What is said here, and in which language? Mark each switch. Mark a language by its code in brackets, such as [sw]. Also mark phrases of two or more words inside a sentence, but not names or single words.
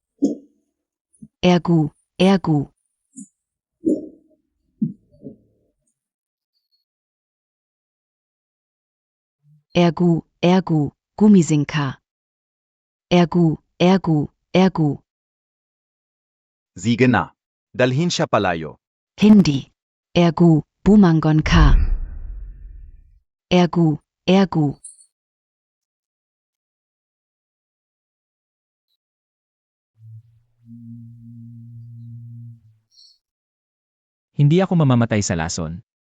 [tl] Ergu, Ergu. Ergu, Ergu, Gummisinka. Ergu, Ergu, Ergu. Sige na. Dalhin siya palayo. Hindi. Ergu, Bumangon Ka. Ergu, Ergu. Hindi ako mamamatay sa lason.